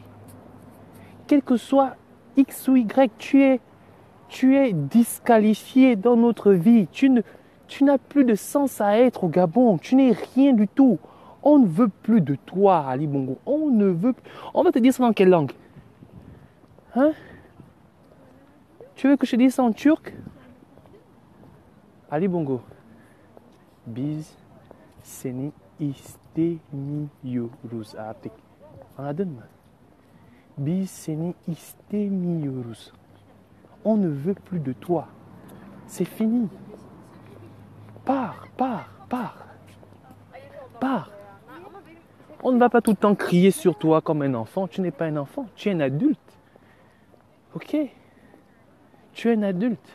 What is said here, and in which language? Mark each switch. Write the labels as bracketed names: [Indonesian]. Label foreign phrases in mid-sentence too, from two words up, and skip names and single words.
[French] Quel que soit X ou Y, tu es disqualifié dans notre vie. Tu n'as plus de sens à être au Gabon. Tu n'es rien du tout. On ne veut plus de toi, Ali Bongo. On ne veut plus. On va te dire ça dans quelle langue? Hein? Tu veux que je te dise ça en turc? Ali Bongo. [Turkish] Biz seni istemiyoruz artık. Anladın mı? Biz seni istemiyoruz. [French] On ne veut plus de toi. C'est fini. Pars. On ne va pas tout le temps crier sur toi comme un enfant. Tu n'es pas un enfant, tu es un adulte. Ok? Tu es un adulte.